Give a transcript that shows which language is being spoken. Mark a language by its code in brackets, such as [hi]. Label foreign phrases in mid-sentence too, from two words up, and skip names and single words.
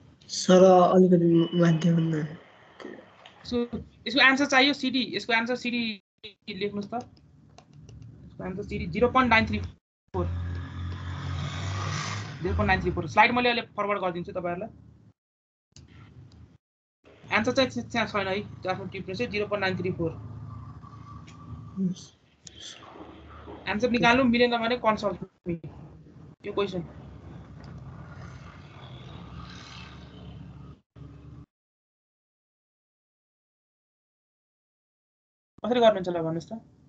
[ne] सर अलिकति माथि भन्नु [hi] इसको आंसर चाहिए सीडी, इसको आंसर सीडी [ne] लेख्नुस् त। इसको आंसर सीडी 0.934 0.934 स्लाइड मैले अहिले फरवर्ड गरिदिन्छु तपाईहरुलाई। आन्सर चाहिँ त्यहाँ छैन है, आफ्नो टिप्नु चाहिँ 0.934। आन्सर निकाल्नु मिलेन भने [en] consult me. [ne] यो क्वेशन कसरी गर्नुहुन्छ ल भन्नुस् त।